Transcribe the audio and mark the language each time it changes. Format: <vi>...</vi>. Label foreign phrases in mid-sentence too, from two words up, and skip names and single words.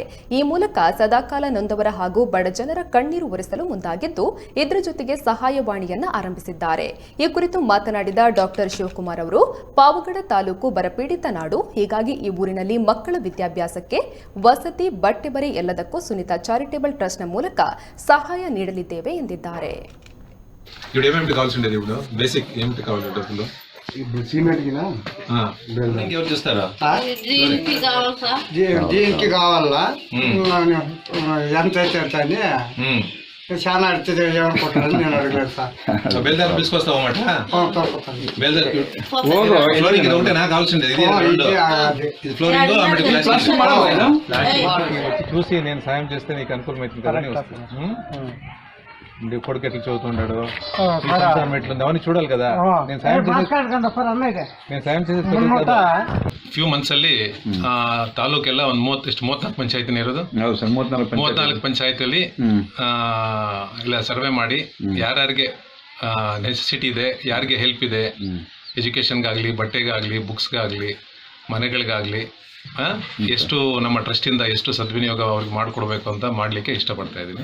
<kn>ಈ ಮೂಲಕ ಸದಾಕಾಲ ನೊಂದವರ ಹಾಗೂ ಬಡಜನರ ಕಣ್ಣೀರು ಒರೆಸಲು ಮುಂದಾಗಿದ್ದು ಇದರ ಜೊತೆಗೆ ಸಹಾಯವಾಣಿಯನ್ನು ಆರಂಭಿಸಿದ್ದಾರೆ. ಈ ಕುರಿತು ಮಾತನಾಡಿದ ಡಾಕ್ಟರ್ ಶಿವಕುಮಾರ್ ಅವರು, ಪಾವಗಡ ತಾಲೂಕು ಬರಪೀಡಿತ ನಾಡು, ಹೀಗಾಗಿ ಈ ಊರಿನಲ್ಲಿ ಮಕ್ಕಳ ವಿದ್ಯಾಭ್ಯಾಸಕ್ಕೆ ವಸತಿ, ಬಟ್ಟೆ ಬರೆ ಎಲ್ಲದಕ್ಕೂ ಸುನೀತಾ ಚಾರಿಟೇಬಲ್ ಟ್ರಸ್ಟ್ನ ಮೂಲಕ ಸಹಾಯ ನೀಡಲಿದ್ದೇವೆ ಎಂದಿದ್ದಾರೆ.</kn> <te>ఇప్పుడు ఏమేమి కావాల్సిండేది ఇప్పుడు బేసిక్ ఏమిటి కావాలంటే అసలు ఇప్పుడు సిమెంట్ కినా ఎవరు చేస్తారా దీనికి కావాలా ఎంత అయితే అని చాలా అడితే ఏమనుకుంటారని నేను అడగలేదు సార్. బేల్దార్ పిలుచుకొస్తావన్నమాట. బేల్దార్ ఫ్లోరింగ్ ఇది ఒకటేనా కావాల్సిండేది? ఇది ఫ్లోరింగ్ చూసి నేను సాయం చేస్తే నీకు అనుకూలమవుతుంది కదా. కొడుకు ఎట్లా చదువుతుంటాడు, ఎట్లుంది అవన్నీ చూడాలి కదా. నేను సాయం చేసి</te> <en>few months</en> <kn>ಅಲ್ಲಿ ತಾಲೂಕೆಲ್ಲ ಒಂದು 34 ಪಂಚಾಯತಿನ ಇರೋದು. 34 ಪಂಚಾಯತಿಯಲ್ಲಿ ಇಲ್ಲ ಸರ್ವೆ ಮಾಡಿ ಯಾರ್ಯಾರಿಗೆ ನೆಸೆಸಿಟಿ ಇದೆ, ಯಾರಿಗೆ ಹೆಲ್ಪ್ ಇದೆ, ಎಜುಕೇಷನ್ಗಾಗಲಿ, ಬಟ್ಟೆಗಾಗಲಿ, ಬುಕ್ಸ್ಗಾಗಲಿ, ಮನೆಗಳಿಗಾಗಲಿ ಎಷ್ಟು ನಮ್ಮ ಟ್ರಸ್ಟಿಂದ ಎಷ್ಟು ಸದ್ವಿನಿಯೋಗ ಅವ್ರಿಗೆ ಮಾಡಿಕೊಡ್ಬೇಕು ಅಂತ ಮಾಡಲಿಕ್ಕೆ ಇಷ್ಟಪಡ್ತಾ ಇದ್ದೀನಿ.</kn>